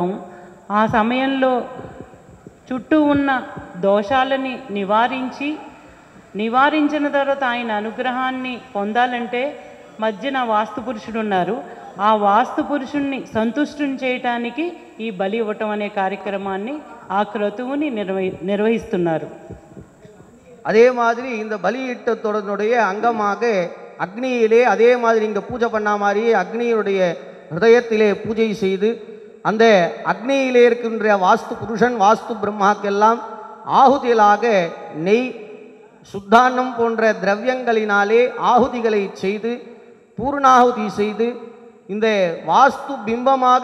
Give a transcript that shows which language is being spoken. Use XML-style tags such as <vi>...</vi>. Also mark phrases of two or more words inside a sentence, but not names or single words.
<te>ఆ సమయంలో చుట్టూ ఉన్న దోషాలని నివారించిన తర్వాత ఆయన అనుగ్రహాన్ని పొందాలంటే మధ్యన వాస్తు పురుషుడు ఉన్నారు. ఆ వాస్తు పురుషుణ్ణి సంతుష్టుని చేయటానికి ఈ బలి ఇవ్వటం అనే కార్యక్రమాన్ని ఆ క్రతువుని నిర్వహిస్తున్నారు.</te> <ta>அதே மாதிரி இந்த பலியிட்டத்தோடனுடைய அங்கமாக அக்னியிலே அதே மாதிரி இங்கே பூஜை பண்ண மாதிரியே அக்னியுடைய ஹிருதயத்திலே பூஜை செய்து அந்த அக்னியிலே இருக்கின்ற வாஸ்து புருஷன் வாஸ்து பிரம்மாக்கெல்லாம் ஆகுதிகளாக நெய் சுத்தான்னம் போன்ற திரவியங்களினாலே ஆகுதிகளை செய்து பூர்ணாகுதி செய்து இந்த வாஸ்து பிம்பமாக</ta>